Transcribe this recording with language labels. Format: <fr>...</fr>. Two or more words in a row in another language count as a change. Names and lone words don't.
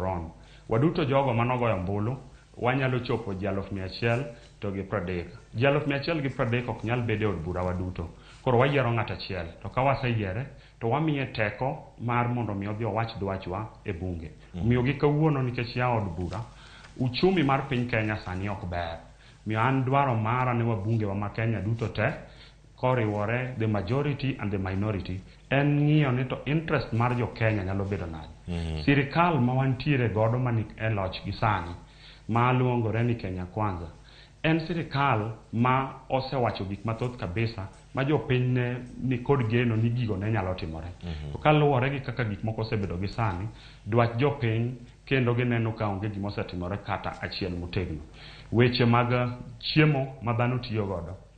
<luo>Ron waduto jogo manogoyo ombulu wanyalo chopo 1,100 to gi 30 1,130 ok nyal bedo od bura waduto koro wayiero ng'at achiel to ka waseyiere to wamiye teko mar mondo mi odhi owach dwachwa e bunge miyo gi kawuono nikech ya od bura uchumi mar piny Kenya sani ok ber miyo an dwaro mara ne wabunge wa ma Kenya duto te koriwore</luo> <en>the majority and the minority</en> <luo>en ng'iyo ni to interest mar jo Kenya nyalo bedo nade sirikal ma wantiere godo mani e loch gi sani ma luongore ni Kenya Kwanza en sirikal ma osewacho gik mathoth kabisa ma jopiny ne ni kod geno ni gigo ne nyalo timore to kaluwore gi kaka gik moko osebedo gi sani dwach jopiny kendo gineno ka onge gima osetimore kata achiel motegno weche mag chiemo ma dhano tiyo godo</luo>